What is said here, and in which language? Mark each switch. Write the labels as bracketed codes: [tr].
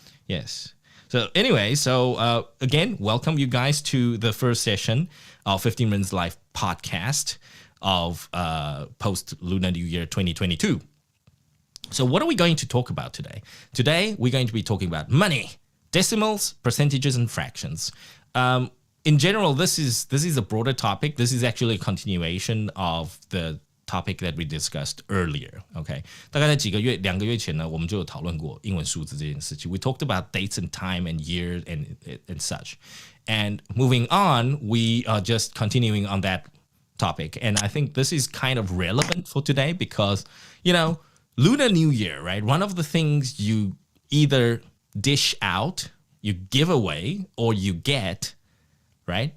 [en] Yes. So anyway, again, welcome you guys to the first session of 15 Minutes Live podcast of post-Lunar New Year 2022. So what are we going to talk about today? Today, we're going to be talking about money, decimals, percentages, and fractions. In general, this is a broader topic. This is actually a continuation of the topic that we discussed earlier. [zh] Okay, 大概在2个月前呢，我们就有讨论过英文数字这件事情。 [en] We talked about dates and time and year and such. And moving on, we are just continuing on that topic. And I think this is kind of relevant for today because, Lunar New Year, right? One of the things you either dish out, you give away, or you get, right?